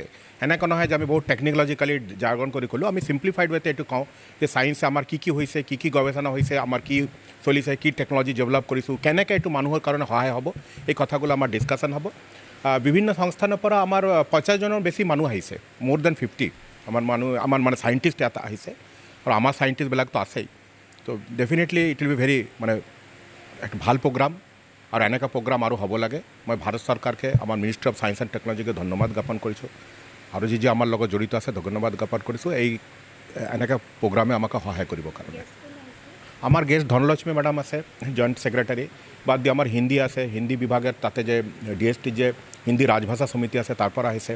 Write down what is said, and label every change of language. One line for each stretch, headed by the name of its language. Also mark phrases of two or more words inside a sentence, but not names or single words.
Assamese: এনেকুৱা নহয় যে আমি বহুত
English: technologically jargon
Assamese: কৰি ক'লোঁ, আমি সিম্পলিফাইড ৱেতে এইটো কওঁ যে সায়েন্সে আমাৰ কি কি হৈছে, কি কি গৱেষণা হৈছে, আমাৰ কি চলিছে, কি
English: technology develop
Assamese: কৰিছোঁ, কেনেকৈ এইটো মানুহৰ কাৰণে সহায় হ'ব, এই কথাগুলো আমাৰ ডিছকাশ্যন হ'ব। বিভিন্ন সংস্থানৰ পৰা আমাৰ 50 জনৰ বেছি মানুহ আহিছে,
English: more than 50
Assamese: আমাৰ মানে সাইণ্টিষ্ট ইয়াত আহিছে। আৰু আমাৰ সাইণ্টিষ্টবিলাকতো আছেই। তো
English: definitely it will be very
Assamese: মানে একটা ভাল প্রোগ্রাম। আর এনেকা প্রোগ্রাম আরও হ'ব লাগে। মই ভাৰত চৰকাৰকে, আমাৰ মিনিষ্ট্ৰি অফ সায়েন্স এণ্ড টেকনলজিকে ধন্যবাদ জ্ঞাপন কৰিছোঁ। আৰু যি আমাৰ লগত জড়িত আছে ধন্যবাদ জ্ঞাপন কৰিছোঁ এই এনেকা প্ৰগ্ৰামে আমাক সহায় কৰিবৰ কাৰণে। আমাৰ গেষ্ট ধনলক্ষ্মী মেডাম আছে,
English: joint secretary.
Assamese: বাদ দি আমাৰ হিন্দী আছে, হিন্দী বিভাগের তাতে যে ডিএসটি যে হিন্দী ৰাজভাষা সমিতি আছে তাৰ পৰা আহিছে।